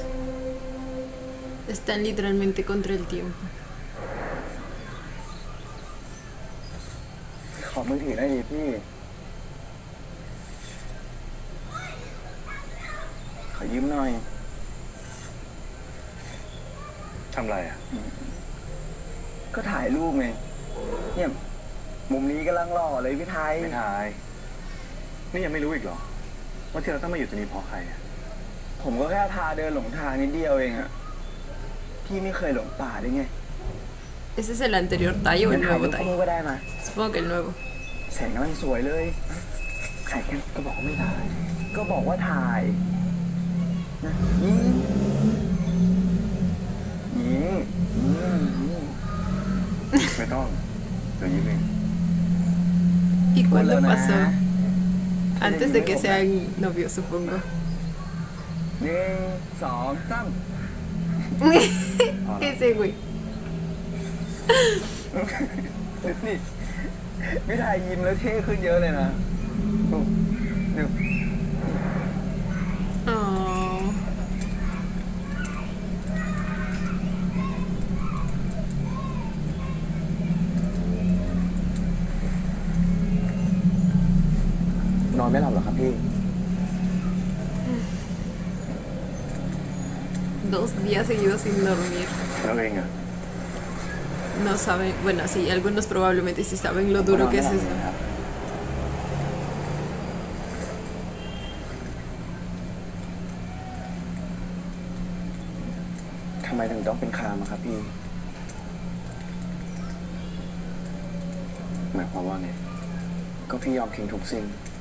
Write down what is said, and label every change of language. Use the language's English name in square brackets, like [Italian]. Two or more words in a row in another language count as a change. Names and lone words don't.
[Spanish] Están literalmente contra el tiempo. [Thai] ขอมือถือได้ดิพี่ขอยืมหน่อยทำไรอ่ะ ก็ถ่ายรูปไงเนี่ยมุมนี้กำลังหล่อเลยพี่ไทย ไม่ถ่ายนี่ยังไม่รู้อีกเหรอว่าที่เราต้องมาอยู่ตรงนี้เพราะใครอ่ะ ผมก็แค่พาเดินหลงทางนิดเดียวเองอะพี่ไม่เคยหลงป่าได้ไง [Spanish] ¿Ese es el anterior Tai o [Thai] งั้ [Spanish] el [Thai] นถ่าย [Spanish] nuevo [Thai] รูปคู่ [Spanish] Tai? [Thai] ก็ได้มา [Spanish] Supongo que el nuevo. [Thai] แสงกำลังสวยเลยถ่ายกันก็บอกว่าไม่ถ่าย ก็บอกว่าถ่ายนะยิ้มยิ้มยิ้ม ไม่ต้องเดี๋ยวยิ้มเอง [Spanish] ¿Y cuándo Hola, pasó? Ma. Antes de que sean novios, supongo. [Thai] หนึ่งสองสาม [Spanish] Ese güey. [Thai] นี่พี่ไทยยิ้มแล้วเท่ขึ้นเยอะเลยนะดู Oh. นอนไม่หลับหรอครับพี่ [Spanish] 2 días seguidos sin dormir. [Thai] แล้วเองอ่ะ [Spanish] No saben, bueno, sí, algunos probablemente sí saben lo duro que es eso. [Thai] ทำไมถึงต้องเป็นคามอะครับพี่ หมายความว่าไง ก็พี่ยอมทิ้งทุกสิ่ง